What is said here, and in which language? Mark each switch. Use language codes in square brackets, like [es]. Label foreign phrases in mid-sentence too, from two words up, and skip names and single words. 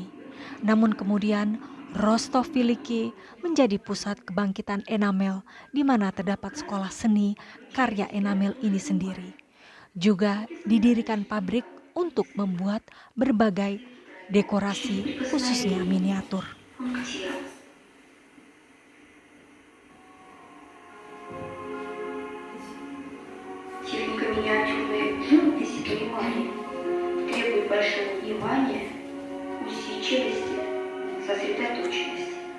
[id] Namun kemudian Rostov Veliki menjadi pusat kebangkitan enamel di mana terdapat sekolah seni karya enamel ini sendiri. Juga didirikan pabrik untuk membuat berbagai dekorasi khususnya miniatur. [ru] Техника миниатюрной живописи по эмали требует большого внимания, усидчивости, сосредоточенности.